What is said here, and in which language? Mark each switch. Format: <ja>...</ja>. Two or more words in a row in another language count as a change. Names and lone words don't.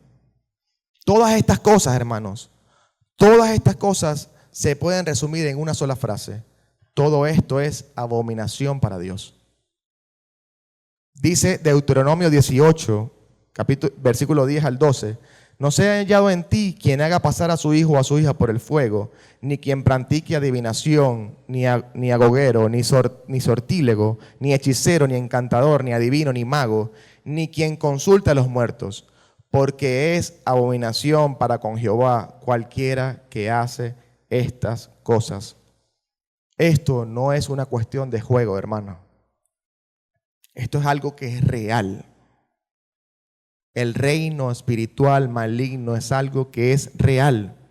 <es>Todas estas cosas, hermanos, todas estas cosas se pueden resumir en una sola frase. Todo esto es abominación para Dios. Dice Deuteronomio 18, versículo 10 al 12. No sea hallado en ti quien haga pasar a su hijo o a su hija por el fuego, ni quien practique adivinación, ni agoguero, ni sortílego, ni hechicero, ni encantador, ni adivino, ni mago, ni quien consulte a los muertos, porque es abominación para con Jehová cualquiera que hace estas cosas. Esto no es una cuestión de juego, hermano. Esto es algo que es real. El reino espiritual maligno es algo que es real.</es>